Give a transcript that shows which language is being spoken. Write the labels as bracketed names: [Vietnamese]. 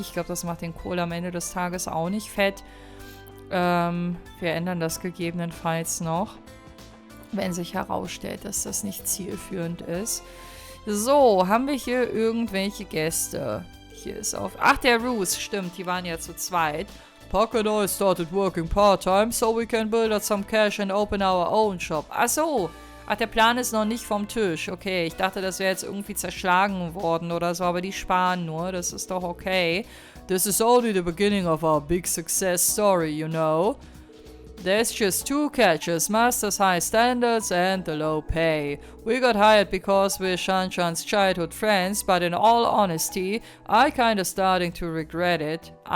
[German] Ich glaube, das macht den Kohl am Ende des Tages auch nicht fett. Wir ändern das gegebenenfalls noch. Wenn sich herausstellt, dass das nicht zielführend ist. So, haben wir hier irgendwelche Gäste? Hier ist auf... Ach, der Roos. Stimmt, die waren ja zu zweit. [English] Puck and I started working part-time, so we can build up some cash and open our own shop. [German] Ach so. Ach, der Plan ist noch nicht vom Tisch. Okay, ich dachte, das wäre jetzt irgendwie zerschlagen worden oder so, aber die sparen nur. Das ist doch okay. [English] This is only the beginning of our big success story, you know. There's just two catches, Master's high standards and the low pay. We got hired because we're Shanshan's childhood friends, but in all honesty, I'm kinda starting to regret it.